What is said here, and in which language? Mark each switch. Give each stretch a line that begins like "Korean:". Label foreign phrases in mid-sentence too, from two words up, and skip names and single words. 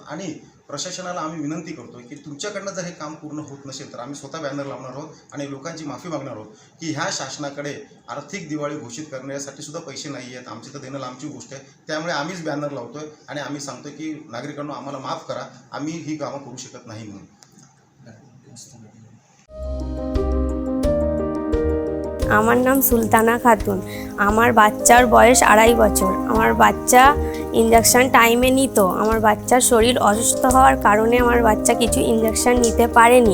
Marathi: आणि प्रशासनाला आम्ही विनंती करतो की तुमच्याकडनं जर हे काम पूर्ण होत नसेल तर आम्ही स्वतः बॅनर लावणार आहोत आणि लोकांची माफी मागणार आहोत की ह्या शासनाकडे आर्थिक दिवाळी घोषित करण्यासाठी सुद्धा पैसे नाही आहेत, आमची तर देणं लांबची गोष्ट आहे. त्यामुळे आम्हीच बॅनर लावतोय आणि आम्ही सांगतो की नागरिकांना आम्हाला माफ करा, आम्ही ही कामं करू शकत नाही म्हणून.
Bangla: আমার নাম সুলতানা খাতুন। আমার বাচ্চার বয়স 2.5 বছর। আমার বাচ্চা ইঞ্জেকশন টাইমে নিত। আমার বাচ্চার শরীর অসুস্থ হওয়ার কারণে আমার বাচ্চা কিছু ইঞ্জেকশন নিতে পারেনি।